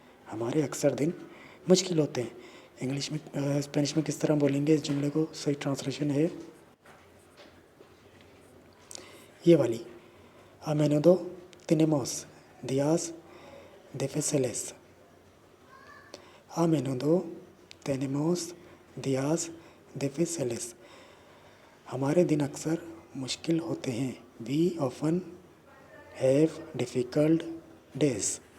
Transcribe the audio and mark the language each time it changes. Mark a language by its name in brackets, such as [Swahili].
[Hindi] हमारे अक्सर दिन मुश्किल होते हैं। इंग्लिश में स्पेनिश में किस तरह बोलेंगे इस जुमले को? सही ट्रांसलेशन है ये वाली, [Spanish] a menudo tenemos días difíciles। a menudo tenemos días difíciles। [Hindi] हमारे दिन अक्सर मुश्किल होते हैं। [English] We often have difficult days।